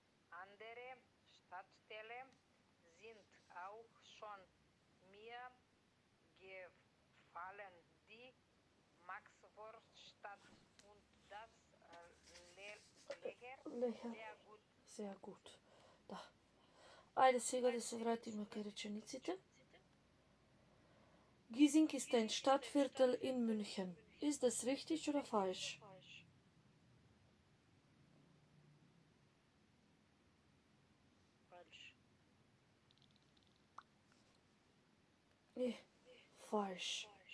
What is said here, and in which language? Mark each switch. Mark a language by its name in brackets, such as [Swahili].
[German] Andere Stadtteile sind auch schon mir gefallen. Die Maxvorstadt und das Leger [Macedonian] Лехер. [German] sehr gut. Sehr gut. Да. [Macedonian] Ајде сега да се вратиме кај речениците. [German] Giesing ist ein Stadtviertel in München. Ist das richtig oder falsch? Falsch. Nee, falsch.